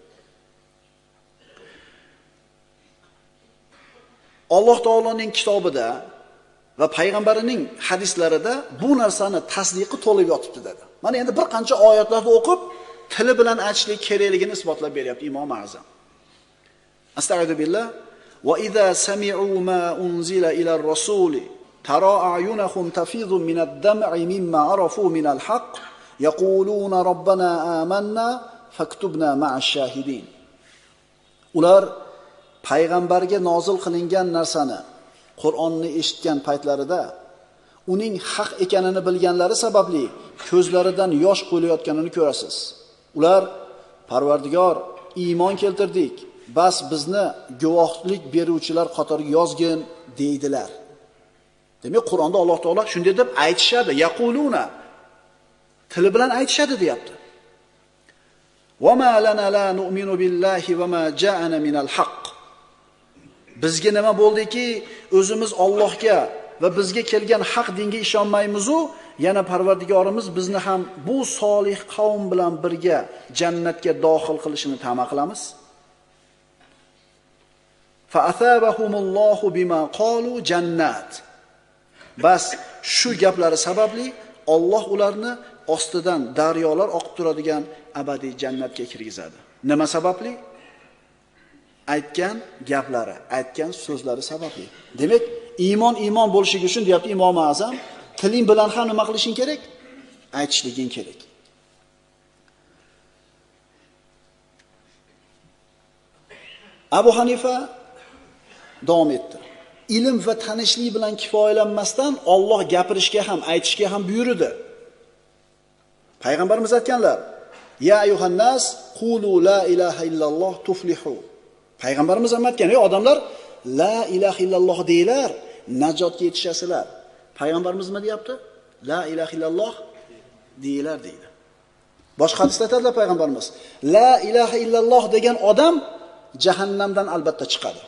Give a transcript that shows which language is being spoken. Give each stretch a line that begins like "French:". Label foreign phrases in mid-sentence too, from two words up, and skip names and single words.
Uzbek: Alloh taoloning kitobida va payg'ambarining hadislarida bu narsani tasdiqi to'lib yotibdi dedi. Mana endi bir qancha oyatlarni o'qib, tili bilan aytishlik kerakligini isbotlab beryapti Imom Azam.
Arabic: أستغفر الله. وإذا سمعوا ما أنزل إلى الرسول ترى أعينهم تفيض من الدمع مما عرفوا من الحق يقولون ربنا آمنا فاكتبنا مع الشاهدين.
Uzbek: Ular payg'ambarga nozil qilingan narsani, Qur'onni eshitgan paytlarida uning haq ekanini bilganlari sababli ko'zlaridan yosh qo'yayotganini ko'rasiz. Ular Parvardigor, iymon keltirdik, bas bizni guvohlik beruvchilar qatoriga yozgin deydilar. Demak, Qur'onda Alloh taolo shunday deb aytishadi, yaquluna. Tili bilan aytishadi deyapti.
Arabic: وما لنا لا نؤمن بالله وما جاءنا من الحق.
Uzbek: Bizga nima bo'ldiki, o'zimiz Allohga va bizga kelgan haq dinga ishonmaymiz-u, yana Parvardigorimiz bizni ham bu solih qavm bilan birga jannatga dohil qilishini ta'ma qilamiz.
Arabic: فأثابهم الله بما قالوا جنات.
Uzbek: Bas shu gaplari sababli Alloh ularni ostidan daryolar oqib turadigan abadiy jannatga kirgizadi. Nima sababli? Aytgan gaplari, aytgan so'zlari sababli. Demak, iymon bo'lishligi uchun deyapti Imom Azam, tiling bilan ham nima qilishing kerak? Aytishliging kerak. Abu Hanifa davom etdi. Ilm va tanishlik bilan kifoyalanmasdan Alloh gapirishga ham, aytishga ham buyurdi. Payg'ambarimiz aytganlar:
Arabic: "يا أيها الناس قولوا لا إله إلا الله تفلحوا."
Uzbek: Payg'ambarimiz ham aytgan, "Ey odamlar,
Arabic: لا إله إلا الله
Uzbek: deylar, najotga yetishasizlar." Payg'ambarimiz nima deyapti?
Arabic: لا إله إلا الله
Uzbek: deylar deydi. Boshqa hadisda aytadilar payg'ambarimiz,
Arabic: لا إله إلا الله
Uzbek: degan odam jahannamdan albatta chiqadi.